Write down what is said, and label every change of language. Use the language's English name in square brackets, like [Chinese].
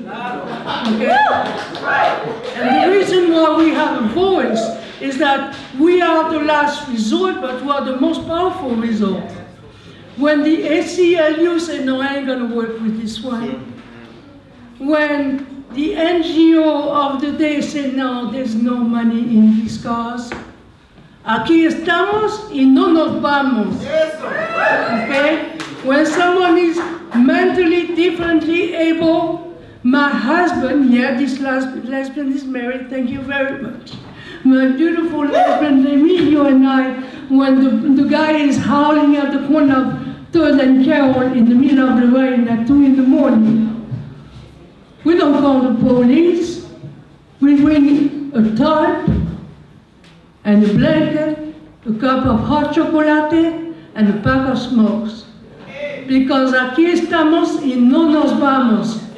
[English] Okay? And the reason why we have a voice is that we are the last resort, but we are the most powerful resort. When the ACLU said, no, I ain't going to work with this one. When the NGO of the day said, no, there's no money in this cause. [Spanish] Aquí estamos y no nos vamos. [English] Okay? When someone is mentally differently able, my husband, yeah, this lesbian is married, thank you very much. My beautiful husband, Emilio, and I, when the guy is howling at the corner of 3rd and Carroll in the middle of the rain at 2 in the morning, we don't call the police. We bring a tarp and a blanket, a cup of hot chocolate, and a pack of smokes. [Spanish] Because aquí estamos y no nos vamos.